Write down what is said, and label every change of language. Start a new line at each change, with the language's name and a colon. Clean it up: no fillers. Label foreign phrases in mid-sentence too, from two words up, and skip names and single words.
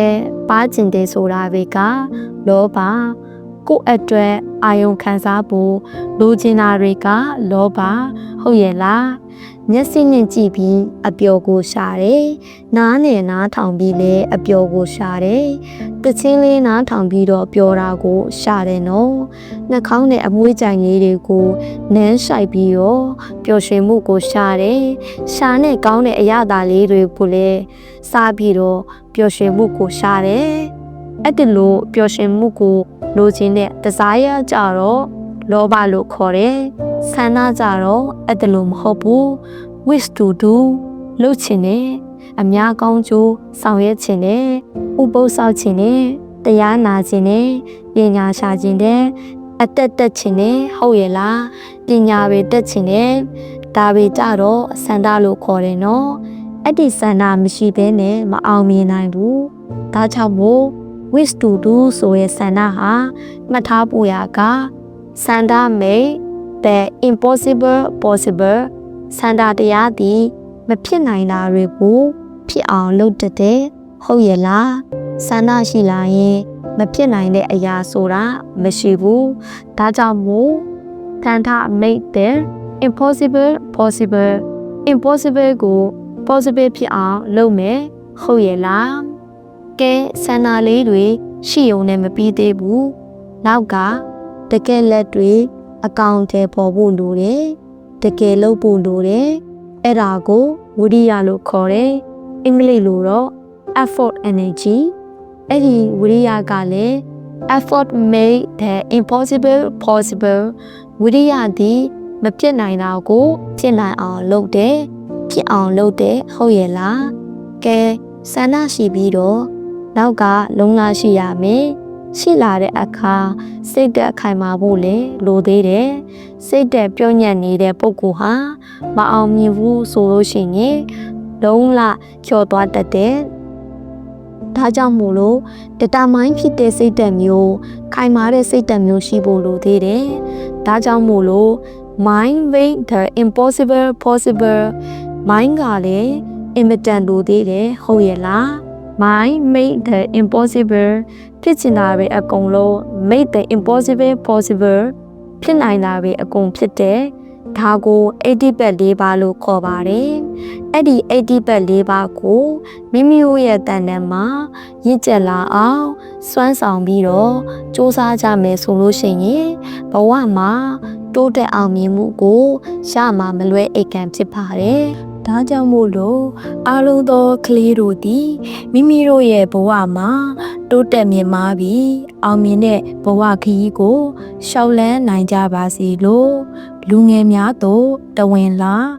Burmese: ပါခြင်းတဲ့ဆိုတာတွေကလောဘကိုယ့်အတွက်အာယုံခံစားဖို့လိုချင်တာတွေကလောဘဟုတ်ရဲ့လားမျက်စိနဲ့ကြည့်ပြီးအပျော်ကိုရှာတယ်နားနဲ့နားထောင်ပြီးလည်းအပျော်ကိုရှာတယ်တချင်းလေးနားထောင်ပြီးတော့ပျော်တာကိုရှာတယ်နော်နှာခေါင်းနဲ့အမွှေးကြိုင်လေးတွေကိုနမ်းဆိုင်ပြီးတော့ပျော်ရွှင်မှုကိုရှာတယ်ရှာနဲ့ကော င်းတဲ့အရာသားလေးတွေကိုလည်းစားပြီးတော့ပျော်ရွှင်မှုကိုရှာတယ်အဲ့ဒီလိုပျော်ရွှင်မှုကိုလိုချင်တဲ့ desire ကြတော့လောဘလို့ခေါ်တယ်ဆ န္ဒကြတော့အဲ့ဒါလို့မဟုတ်ဘူး
English: wish to do
Burmese: လုပ်ချင်တယ်အများကောင်းကျိုးဆောင်ရွက်ချင်တယ်ဥပုသ်ဆောက်ချ င်တယ်တရားနာချင်တယ်ပညာရှာချင်တယ်အသက်တက်ချင်တယ်ဟုတ်ရဲ့လားပညာပဲတက်ချင်တယ်ဒါပဲကြတော့ဆန္ဒလို့ခေါ်တယ်နော်အဲ့ဒီဆန္ဒမရှိဘဲနဲ့မအောင်မြင်နိုင်ဘူးဒါကြောင့်မို့
English: wish to do
Burmese: ဆိုရဲ့ဆန္ဒဟာမှတ်ထားဖို့ရာကဆန္ဒ
English: make the impossible possible
Burmese: ဆန္ဒတရားသည်မဖြစ်နိုင်တာတွေကိုဖြစ်အောင် လုပ်တတ်တယ်ဟုတ်ရဲ့လားဆန္ဒရှိလာရင်မဖြစ်နိုင်တဲ့အရာဆိုတာမရှိဘူးဒါကြောင့်မို့ဆန္ဒ make
English: the impossible possible impossible
Burmese: ကို possible ဖြစ်အောင်လုပ်မယ်ဟုတ်ရဲ့လားကဲဆန္ဒလေးတွေရှိုံနဲ့မ ပြီးသေးဘူးနောက်ကတကယ်လက်တွေအကောင့်ထဲပေါ်ဖို့လိုတယ်တကယ်လုပ်ဖို့လိုတယ်အဲ့ဒါကိုဝိရိယလို့ခေါ်တယ်အင်္ဂလိပ်လိုတော့
English: effort energy
Burmese: အဲ့ဒီဝိရိယကလည်း
English: effort make the impossible possible
Burmese: ဝိရိယသည်မဖြစ်နိုင်တာကို ဖြစ်နိုင်အောင်လုပ်တယ်ဖြစ်အောင်လုပ်တယ်ဟုတ်ရဲ့လားကဲဆန္ဒရှိပြီးတော့နောက်ကလုံလရှိရမယ်ရှိလာတဲ့အခါစိတ်သက်ခိုင်မာဖို့လေလိုသေးတယ်စိတ်သက်ပြုံးညံ့နေတဲ့ပုဂ္ဂိုလ်ဟာမအောင်မြင်ဘူးဆိုလို့ရှိရင်လုံလချော် သွားတတ်တယ်ဒါကြောင့်မို့လို့ဒတာမိုင်းဖြစ်တဲ့စိတ်သက်မျိုးခိုင်မာတဲ့စိတ်သက်မျိုးရှိဖို့လိုသေးတယ်ဒါကြောင့်မို့လို့
English: mind make the impossible possible mind
Burmese: ကလည်းအင်မ တန်လိုသေးတယ်ဟုတ်ရဲ့လား
English: mind make the impossible
Burmese: ဖြစ်ချင်တာပဲအကုန်လုံး
English: make the impossible possible
Burmese: ဖြစ်နိုင်တာပဲအကုန်ဖြစ်တယ်ဒါကို80 ပတ်4ပါလို့ခေါ်ပါတယ်အဲ့ဒီ80ပတ်4ပါကိုမိမိတို့ရဲ့တန်တန်မှာရင့်ကျက်လာ အောင်စွမ်းဆောင်ပြီးတော့စူးစမ်းကြမယ်ဆိုလို့ရှိရင်ဘဝမှာတိုးတက်အောင်မြင်မှုကိုရမှာမလွဲအိတ်ကံဖြစ်ပါတယ်ဒါကြောင့်မို့လို့အားလုံးသောကလေးတို့သည်မိမိတို့ရဲ့ဘဝမှာတိုးတက်မြင့်မားပြီးအောင်မြင်တဲ့ဘဝခရီးကိုရှောက်လန်းနိုင်ကြပါစေလို့လူငယ်များတို့တဝင်လာ